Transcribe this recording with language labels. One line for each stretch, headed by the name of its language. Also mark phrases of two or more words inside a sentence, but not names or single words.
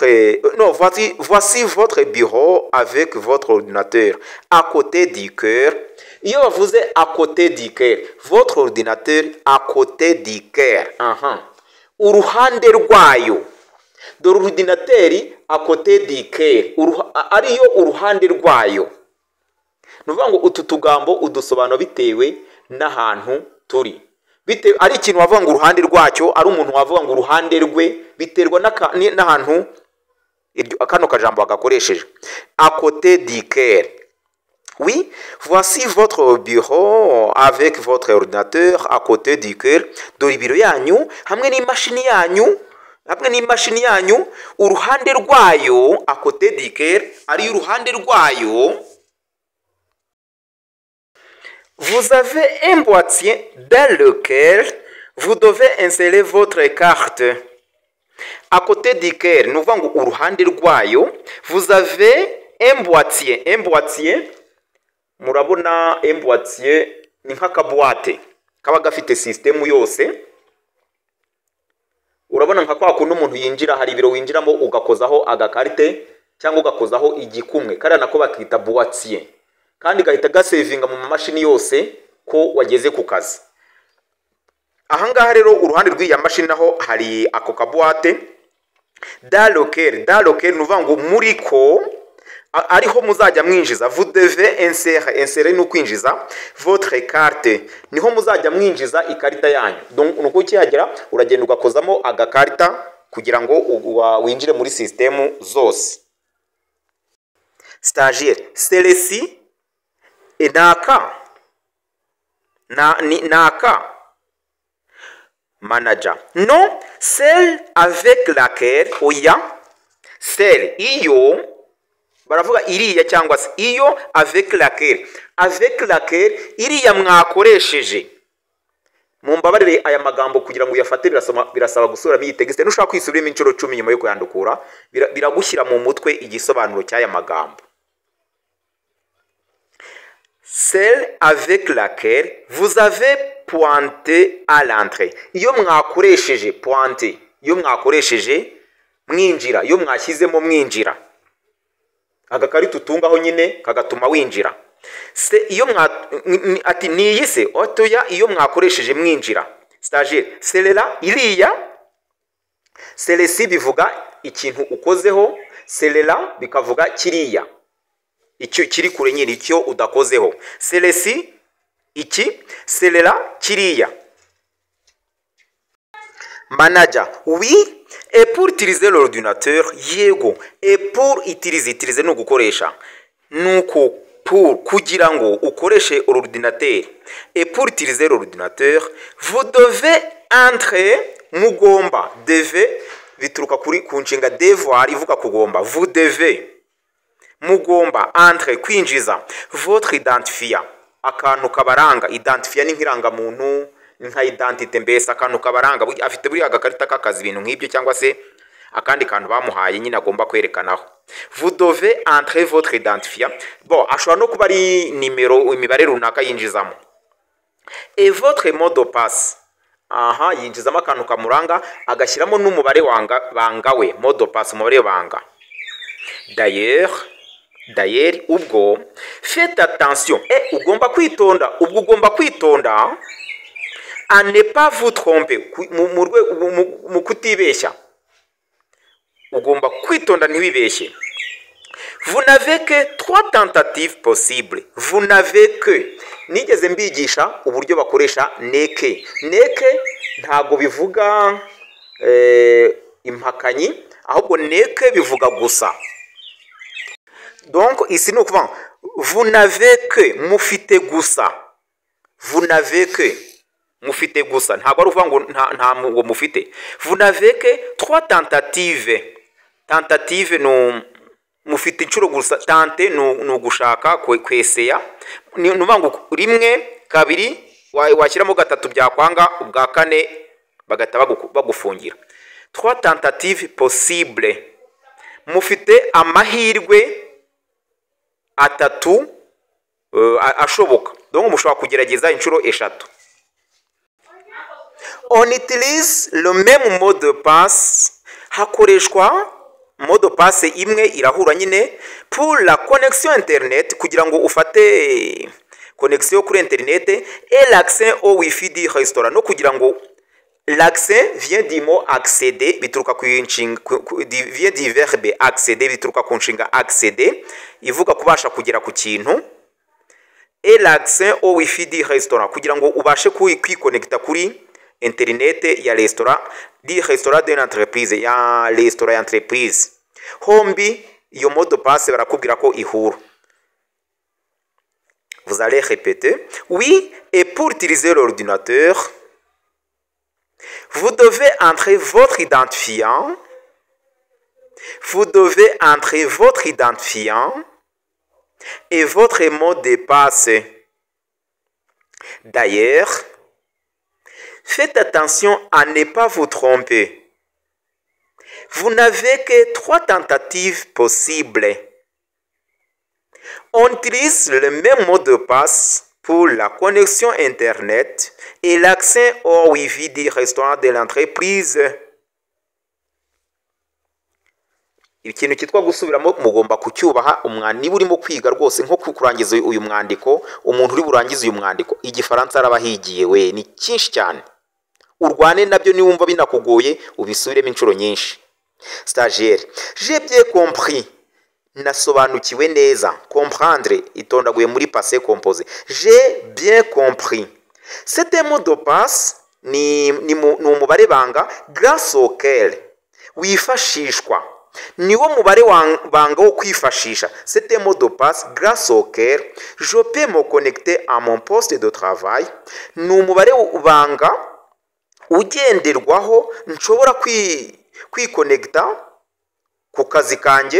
French: Non, voici votre bureau avec votre ordinateur à côté du cœur. Iyo vous êtes à côté du cœur, votre ordinateur à côté du cœur.
Kinyarwanda: Uruhande rwayo. Dore ordinateri
French: à côté du cœur.
Kinyarwanda: Ariyo uruhande rwayo. Nuvuga ngo utu tugambo udusobanura bitewe n'ahantu turi. Bitewe ari ikintu wavuga ngo uruhande rwacyo, ari umuntu wavuga ngo uruhande rwe, biterwa n'ahantu akano kajambo agakoresheje.
French: À côté du cœur. Oui, voici votre bureau avec votre ordinateur à côté du cœur.
Kinyarwanda: Dore ibiro yanyu hamwe n'imashini yanyu, uruhande rwayo
French: à côté du cœur,
Kinyarwanda: ari uruhande rwayo.
French: Vous avez un boîtier dans lequel vous devez insérer votre carte. À côté duquel, nous avons
Kinyarwanda: uruhande rwayo,
French: vous avez un boîtier. Un boîtier,
Kinyarwanda: murabona
French: un boîtier
Kinyarwanda: ni nk'akabuwate kaba gafite system yose. Urabona nka kwa kuntu umuntu yinjira hari ibiro winjiramo ugakozaho agakarite cyangwa ugakozaho igikumwe kariya nako bakita boîtier, kandi gahita gasevinga mu mashini yose ko wageze ku kazi. Ahangaha rero uruhande rw'iya mashini naho hari ako kabuwate
French: dans lequel
Kinyarwanda: nuvuga ngo muri ko ariho muzajya mwinjiza.
French: Vous devez insérer
Kinyarwanda: no kwinjiza
French: votre carte,
Kinyarwanda: niho muzajya mwinjiza ikarita yanyu. Donc nuko ukihagera uragenda ugakozamo agakarita kugira ngo winjire muri system zose.
French: Stagiaire, celui-ci est naka manager. Non, celle avec laquelle
Kinyarwanda: oya, celle iyo baravuga iriya cyangwa se iyo
French: avec laquelle
Kinyarwanda: iriya mwakoresheje. Mumbabarire aya magambo kugira ngo uyafate birasaba gusubiramo iyi text. Nushaka kwisubiramo inshuro 10 nyuma yo kuyandukura biragushyira mu mutwe igisobanuro cy'aya magambo.
French: Celle avec laquelle vous avez pointé à l'entrée.
Kinyarwanda: Iyo mwakoresheje pointé, iyo mwakoresheje mwinjira, iyo mwashyizemo mwinjira. Agakarita utungaho nyine kagatuma winjira. Se iyo ati niyise otoya iyo mwakoresheje mwinjira.
French: Stagiaire, celle-là iriya.
Kinyarwanda: Celle-ci bivuga ikintu ukozeho, celle-là bikavuga kiriya. Icyo kiri kure nyine icyo udakozeho. Celle-ci iki, celle-là kiriya.
French: Manager, oui, et pour utiliser l'ordinateur, yego, et pour utiliser
Kinyarwanda: no gukoresha.
French: Nuko pour
Kinyarwanda: kugira ngo ukoreshe
French: ordinateur, et pour utiliser l'ordinateur, vous devez entrer mugomba, devez
Kinyarwanda: bituruka kuri kunshinga
French: devoir
Kinyarwanda: ivuga kugomba.
French: Vous devez mugomba entrer kwinjiza votre identifiant,
Kinyarwanda: akantu kabaranga. Identifiant ni nkiranga muntu, nka identite mbese akantu kabaranga. Afite buri agakarita kakazi ibintu nk'ibyo cyangwa se akandi kantu bamuhaye nyine agomba kwerekanaho.
French: Vous devez entrer votre identifiant. Bon,
Kinyarwanda: ashobora no kuba ari nimero imibare runaka yinjizamo.
French: Et votre mot de passe.
Kinyarwanda: Aha, yinjizamo akantu kamuranga agashyiramo n'umubare bangawe,
French: mot de passe,
Kinyarwanda: umubare banga.
French: D'ailleurs ubwo faites attention,
Kinyarwanda: ugomba kwitonda, ubwo ugomba kwitonda
French: à ne pas vous tromper,
Kinyarwanda: mu kutibeshya. Ugomba kwitonda ntiwibeshye.
French: Vous n'avez que 3 tentatives possibles. Vous n'avez que,
Kinyarwanda: nigeze mbigisha uburyo bakoresha neke. Neke ntago bivuga impakanyi, ahubwo neke bivuga gusa.
French: Donc ici nous pouvons, vous n'avez que,
Kinyarwanda: mufite gusa.
French: Vous n'avez que,
Kinyarwanda: mufite gusa. Ntago ari uvuga ngo nta mufite.
French: Vous n'avez que 3 tentatives.
Kinyarwanda: Tentative no mufite inshuro gusa. Tente no gushaka kweseya. Ni nubango rimwe kabiri washyiramo gatatu byakwanga, ubwa kane bagata bagufungira.
French: 3 tentatives possibles.
Kinyarwanda: Mufite amahirwe atatu ashoboka. Donc mushobora kugerageza inshuro eshatu.
French: On utilise le même mot de passe.
Kinyarwanda: Hakoreshwa
French: mot de passe
Kinyarwanda: imwe irahura nyine
French: pour la connexion internet
Kinyarwanda: kugira ngo ufate connexion kuri internet
French: et l'accès au wifi du restaurant.
Kinyarwanda: No kugira ngo
French: l'accès vient du mot accéder, bituruka vient du verbe accéder,
Kinyarwanda: bituruka ku nshinga accéder ivuga kubasha kugera ku kintu.
French: Et l'accès au wifi du restaurant
Kinyarwanda: kugira ngo ubashe kwiconnecta kuri internet ya restaurant,
French: di restaurant d'une entreprise,
Kinyarwanda: ya restaurant ya entreprise. Hombi iyo
French: mot de passe
Kinyarwanda: barakubwira ko ihura.
French: Vous allez répéter. Oui, et pour utiliser l'ordinateur, vous devez entrer votre identifiant. Vous devez entrer votre identifiant et votre mot de passe. D'ailleurs, faites attention à ne pas vous tromper. Vous n'avez que 3 tentatives possibles. On utilise le même mot de passe pour la connexion Internet et l'accès au Wi-Fi du restaurant de l'entreprise.
Kinyarwanda: Ikintu cyitwa gusubiramo mugomba kucyubaha niba urimo kwiga rwose nko kurangiza uyu mwandiko, umuntu uri burangize uyu mwandiko igifaransa arabahigiye we ni cyinshi cyane. Urwane nabyo niwumva binakugoye ubisubiremo inshuro nyinshi.
French: Stagiaire, j'ai bien compris.
Kinyarwanda: Nasobanukiwe neza. Comprendre itondaguye muri
French: passé composé. J'ai bien compris. C'est un mot de passe
Kinyarwanda: ni umubare banga
French: grâce auquel wifashishwa.
Kinyarwanda: Niwo mubare banga wo kwifashisha.
French: C'est un mot de passe grâce auquel je peux me connecter à mon poste de travail.
Kinyarwanda: Ni umubare banga ugenderwaho nshobora kwikonekta ku kazi kanjye.